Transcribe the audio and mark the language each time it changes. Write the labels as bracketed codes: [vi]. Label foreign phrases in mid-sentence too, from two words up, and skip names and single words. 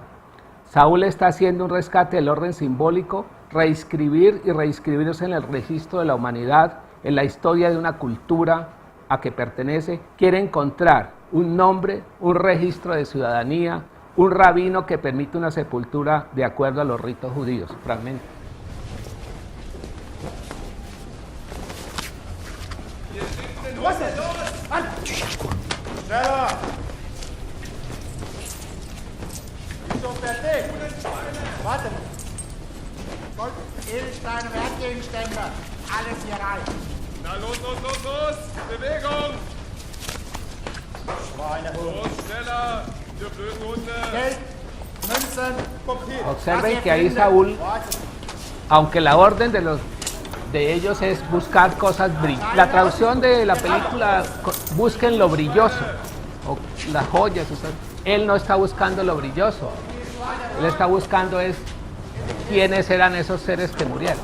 [es] Saúl está haciendo un rescate del orden simbólico, reescribir y reescribirse en el registro de la humanidad, en la historia de una cultura a que pertenece. Quiere encontrar un nombre, un registro de ciudadanía, un rabino que permite una sepultura de acuerdo a los ritos judíos. Fragmento. [de] Schneller! Wieso fertig? Warte. Gold, Edelsteine, Wertgegenstände. Alles hier rein. Na los, los, los, los! Bewegung! Schweinehund. Los, schneller! Ihr blöden Hunde! Geld, Münzen, Papier. [es] Observen que ahí Saúl, aunque la orden de ellos es buscar cosas brillantes. La traducción de la película, busquen lo brilloso, o las joyas. Él no está buscando lo brilloso, él está buscando es quiénes eran esos seres que murieron.